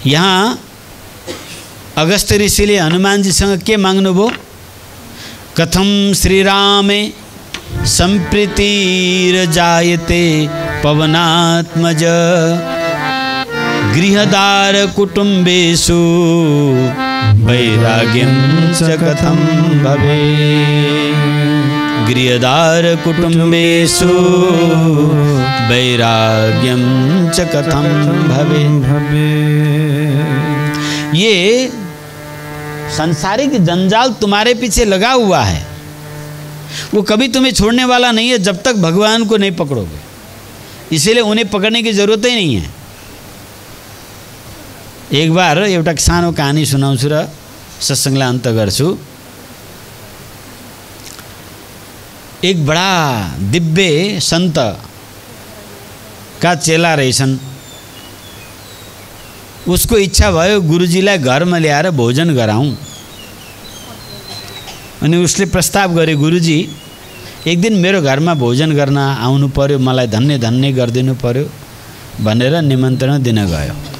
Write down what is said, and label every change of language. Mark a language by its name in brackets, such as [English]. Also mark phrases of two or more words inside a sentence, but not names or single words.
[Nepali] यहाँ अगस्त ऋषिले हनुमानजीसँग के माग्नुभयो? [Sanskrit] कथम श्रीरामे संप्रीतिर्जायते पवनात्मज गृहदार कुटुम्बेषु वैराग्यं च कथं भवेत्। गृहदार कुटुम्बेषु वैराग्यं च कथं भवेत्। [Hindi] ये सांसारिक जंजाल तुम्हारे पीछे लगा हुआ है, वो कभी तुम्हें छोड़ने वाला नहीं है जब तक भगवान को नहीं पकड़ोगे। इसीलिए उन्हें पकड़ने की जरूरत ही नहीं है। एक बार [Nepali] एउटा सानो कहानी सुनाउँछु र सत्संगलाई अन्त गर्छु। [Hindi] एक बड़ा दिव्य संत का चेला रहेछन्। [Nepali] उसको इच्छा भयो गुरुजीलाई घरमा ल्याएर भोजन गराऊँ। अनि उसले प्रस्ताव गरे, गुरुजी एक दिन मेरो घरमा भोजन गर्न आउनु पर्यो, मलाई धन्य धन्य गरिदिनु पर्यो भनेर निमन्त्रण दिन गयो।